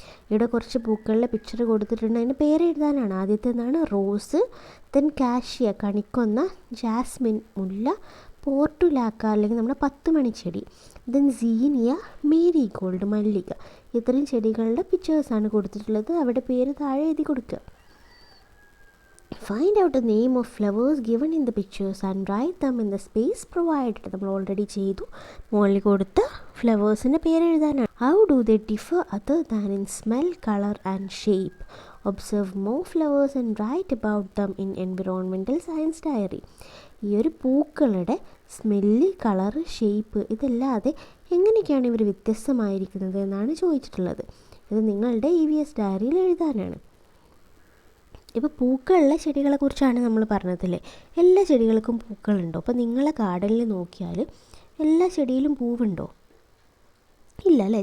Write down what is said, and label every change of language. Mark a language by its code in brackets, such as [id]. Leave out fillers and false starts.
[ml] ഇവിടെ കുറച്ച് പൂക്കളുടെ പിക്ചർ കൊടുത്തിട്ടുണ്ട്, അതിൻ്റെ പേര് എഴുതാനാണ്. ആദ്യത്തെ എന്താണ്? റോസ്. ദെൻ കാഷ്യ കണിക്കൊന്ന, ജാസ്മിൻ മുല്ല, പോർട്ടുലാക്ക അല്ലെങ്കിൽ നമ്മുടെ 10 മണിച്ചെടി, ദെൻ സീനിയ, മേരി ഗോൾഡ്, മല്ലിക. ഇത്രയും ചെടികളുടെ പിക്ചേഴ്സാണ് കൊടുത്തിട്ടുള്ളത്. അവിടെ പേര് താഴെ എഴുതി കൊടുക്കുക. [en] Find out the name of flowers given in the pictures and write them in the space provided. [ml] നമ്മൾ ഓൾറെഡി ചെയ്തു. മുകളിൽ കൊടുത്ത ഫ്ലവേഴ്സിൻ്റെ പേര് എഴുതാനാണ്. [en] How do they differ other than in smell, color and shape? Observe more flowers and write about them in environmental science diary. [ml] ഈ ഒരു പൂക്കളുടെ smell, colour, shape ഇതല്ലാതെ എങ്ങനെയൊക്കെയാണ് ഇവർ വ്യത്യസ്തമായിരിക്കുന്നത് എന്നാണ് ചോദിച്ചിട്ടുള്ളത്. ഇത് നിങ്ങളുടെ EVS ഡയറിയിൽ എഴുതാനാണ്. ഇപ്പോൾ പൂക്കളുള്ള ചെടികളെക്കുറിച്ചാണ് നമ്മൾ പറഞ്ഞതല്ലേ. എല്ലാ ചെടികൾക്കും പൂക്കളുണ്ടോ? അപ്പോൾ നിങ്ങളെ ഗാർഡനിൽ നോക്കിയാൽ എല്ലാ ചെടിയിലും പൂവുണ്ടോ? ഇല്ല അല്ലേ.